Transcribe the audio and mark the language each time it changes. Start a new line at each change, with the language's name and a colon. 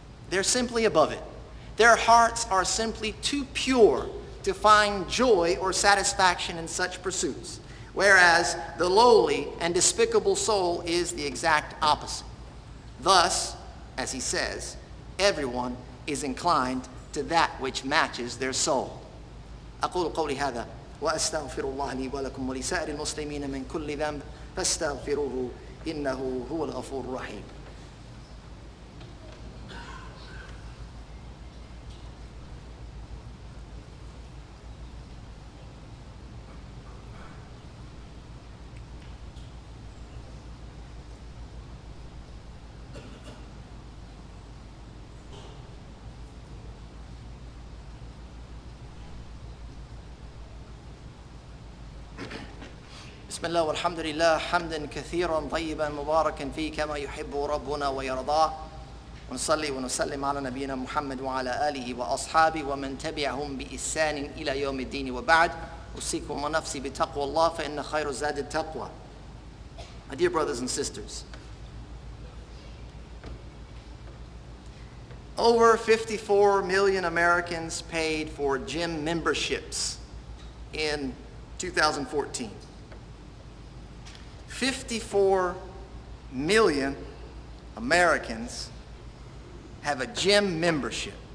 English: They're simply above it. Their hearts are simply too pure to find joy or satisfaction in such pursuits, whereas the lowly and despicable soul is the exact opposite. Thus, as he says, everyone is inclined to that which matches their soul.
Arabic: أقول قولي هذا وأستغفر الله لي ولكم ولسائر المسلمين من كل ذنب فاستغفروه إنه هو الغفور الرحيم. بسم الله والحمد لله حمدا كثيرا طيبا مباركا فيه كما يحب ربنا ويرضاه ونصلي ونسلم على نبينا محمد وعلى آله وأصحابه ومن تبعهم بإحسان إلى يوم الدين وبعد أوصيكم ونفسي بتقوى الله فإن خير الزاد التقوى.
English: My dear brothers and sisters, over 54 million Americans paid for gym memberships in 2014. 54 million Americans have a gym membership.